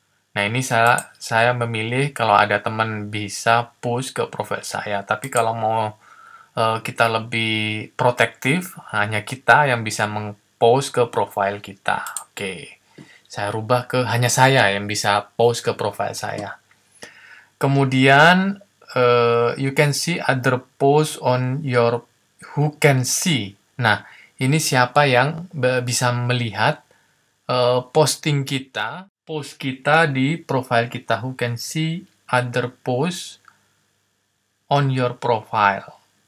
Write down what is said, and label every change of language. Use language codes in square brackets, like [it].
[id] Nah, ini saya memilih kalau ada teman bisa push ke profil saya. Tapi kalau mau kita lebih protektif, hanya kita yang bisa meng-post ke profil kita. Oke, saya rubah ke hanya saya yang bisa post ke profil saya. [en] Kemudian, you can see other posts on your who can see. [id] Nah, ini siapa yang bisa melihat posting kita, post kita di profile kita. [en] Who can see other posts on your profile.